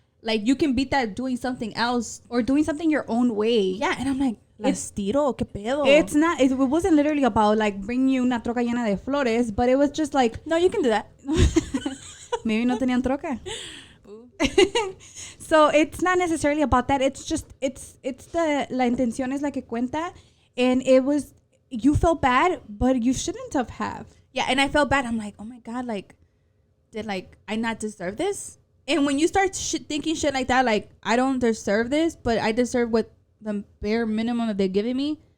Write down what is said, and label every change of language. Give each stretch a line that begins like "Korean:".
English: Like, you can beat that doing something else. Or doing something your own way. Yeah, and I'm like,
Spanish: ¿les tiro? ¿Qué pedo?
English: It's not, it wasn't literally about like bringing you
Spanish: una troca llena de flores,
English: but it was just like, No, you can do that.
Spanish: maybe no tenían troca.
English: So it's not necessarily about that. It's just, it's
Spanish: la intención es la que cuenta.
English: And it was, you felt bad, but you shouldn't have. Yeah, and I felt bad. I'm like, oh my God, like, did like I not deserve this? And when you start thinking shit like that, like, I don't deserve this, but I deserve what the bare minimum that they're giving me.